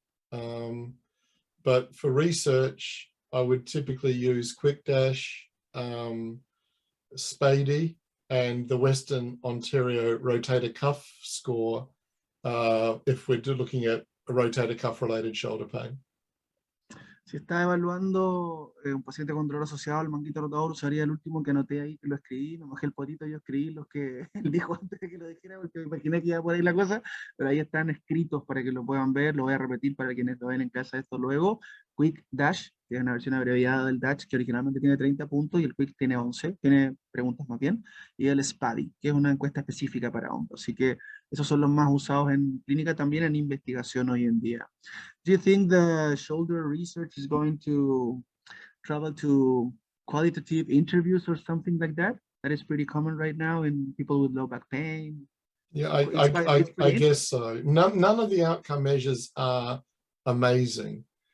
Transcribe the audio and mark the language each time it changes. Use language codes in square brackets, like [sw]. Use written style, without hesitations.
[en] But for research, I would typically use quick dash, Spady, and the Western Ontario rotator cuff score, if we're looking at a rotator cuff related shoulder pain. [es] Si está evaluando un paciente con dolor asociado al manguito rotador, usaría el último que anoté ahí, que lo escribí, me bajé el potito, yo escribí los que él dijo antes de que lo dijera, porque me imaginé que iba por ahí la cosa, pero ahí están escritos para que lo puedan ver, lo voy a repetir para quienes lo ven en casa esto luego. Quick Dash, que es una versión abreviada del Dash, que originalmente tiene 30 puntos, y el Quick tiene 11, tiene preguntas más bien, y el Spady, que es una encuesta específica para hombros, así que esos son los más usados en clínica, también en investigación hoy en día. [en] Do you think the shoulder research is going to travel to qualitative interviews or something like that? That is pretty common right now in people with low back pain. Yeah, I I guess so. None of the outcome measures are amazing.